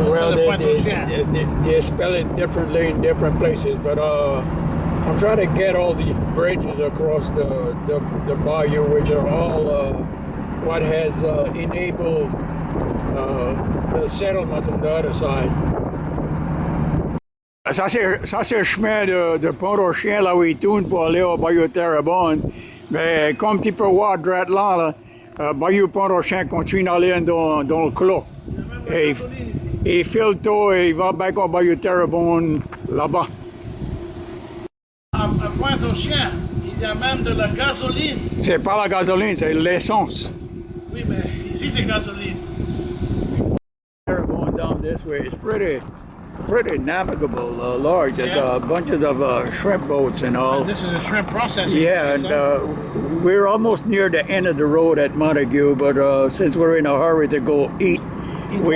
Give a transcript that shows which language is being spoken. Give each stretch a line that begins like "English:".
English: Well, they spell it differently in different places, but I'm trying to get all these bridges across the bayou, which are all what has enabled the settlement on the other side.
French: Ça c'est le chemin de Pont-au-Chien, là où il tourne pour aller au Bayou Terrebonne. Mais comme tu peux voir droit là, Bayou Pont-au-Chien continue d'aller dans le clos. Et il fait le tour et il va back au Bayou Terrebonne là-bas. À Pont-au-Chien, il y a même de la gasoline. C'est pas la gasoline, c'est l'essence. Oui, mais ici c'est gasoline.
English: Going down this way, it's pretty navigable, large. There's bunches of shrimp boats and all. This is a shrimp processing. Yeah, and we're almost near the end of the road at Montague, but since we're in a hurry to go eat we're